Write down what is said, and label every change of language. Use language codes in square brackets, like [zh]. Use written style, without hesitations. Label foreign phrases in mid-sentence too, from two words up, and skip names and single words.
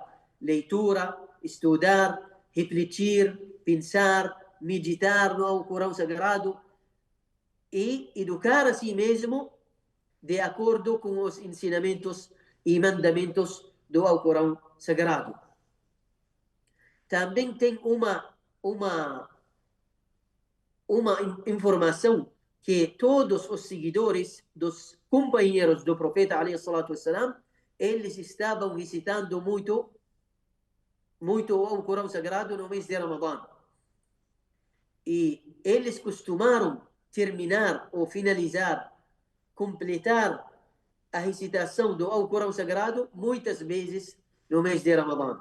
[pt] Leitura, estudar, refletir, pensar, meditar no Alcorão Sagrado e educar a si mesmo de acordo com os ensinamentos e mandamentos do Alcorão Sagrado. Também tem uma informação que todos os seguidores dos companheiros do profeta, [ar] عليه الصلاة والسلام, [pt] eles estavam recitando muito o Alcorão Sagrado no mês de Ramadã. E eles costumaram terminar ou finalizar, completar a recitação do Alcorão Sagrado muitas vezes no mês de Ramadã.